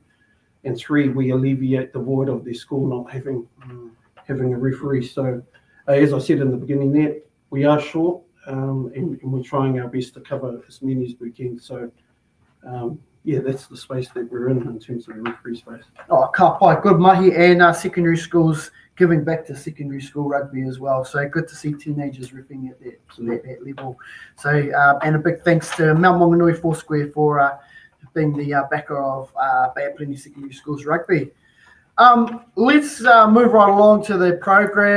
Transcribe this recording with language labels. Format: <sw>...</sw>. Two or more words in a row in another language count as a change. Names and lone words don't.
<en>And three, we alleviate the void of their school not having a referee. So, as I said in the beginning there, we are short, and we're trying our best to cover as many as we can. So, that's the space that we're in terms of the referee space.</en> <mi>Oh, ka pai,</mi> <en>good mahi, and secondary schools giving back to secondary school rugby as well. So good to see teenagers ripping at that level. So, and a big thanks to Mount Maunganui Foursquare for being the backer of Baywide Premiers Secondary Schools Rugby. Let's move right along to the program.</en>